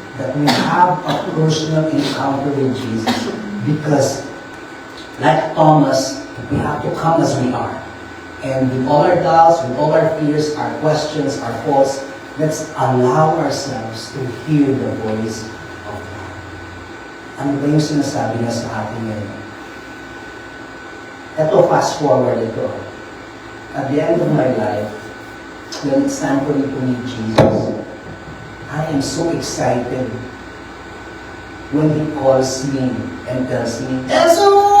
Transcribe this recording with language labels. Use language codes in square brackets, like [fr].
[en] That we have a personal encounter with Jesus. Because, like Thomas, we have to come as we are. And with all our doubts, with all our fears, our questions, our faults, let's allow ourselves to hear the voice of God. [tl] Ano ba yung sinasabi niya sa atin ngayon? Ito, fast forward ito. [en] At the end of my life, when it's time for me to meet Jesus, I am so excited when He calls me and tells me, Elson!